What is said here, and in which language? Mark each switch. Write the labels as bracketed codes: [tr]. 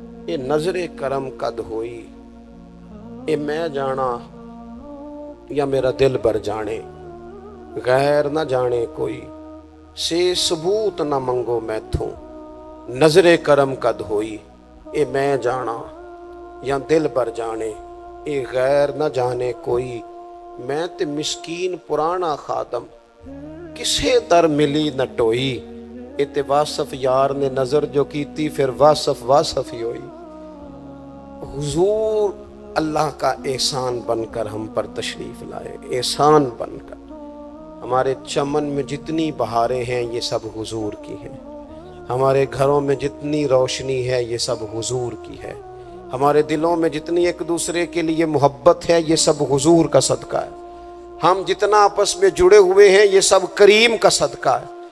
[pa] یہ نظر کرم قد ہوئی، یہ میں جانا یا میرا دل بر جانے، غیر نہ جانے کوئی، سے ثبوت نہ منگو میں تھوں، نظر کرم قد ہوئی، یہ میں جانا یا دل بر جانے، یہ غیر نہ جانے کوئی. میں تے مسکین پرانا خادم، کسے در ملی نہ ٹوئی، یہ تے واصف یار نے نظر جو کیتی پھر واصف ہی ہوئی. [ur] حضور اللہ کا احسان بن کر ہم پر تشریف لائے، احسان بن کر. ہمارے چمن میں جتنی بہاریں ہیں یہ سب حضور کی ہیں، ہمارے گھروں میں جتنی روشنی ہے یہ سب حضور کی ہے، ہمارے دلوں میں جتنی ایک دوسرے کے لیے محبت ہے یہ سب حضور کا صدقہ ہے، ہم جتنا آپس میں جڑے ہوئے ہیں یہ سب کریم کا صدقہ ہے.